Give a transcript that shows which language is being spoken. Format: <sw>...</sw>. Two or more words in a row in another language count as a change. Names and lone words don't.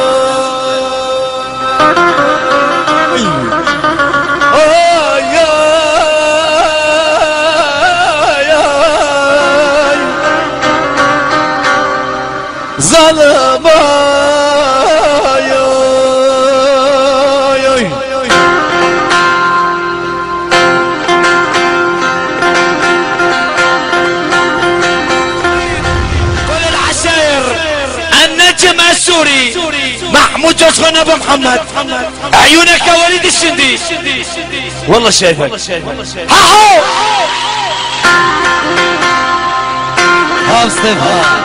<ar>Oy oy oy, zalim oy oy. النجم السوري محمود جوزخان ابو محمد، عيونك يا وليد الشندي، والله شايفك. هاهو</ar> <tr>Hafsın ha.</tr>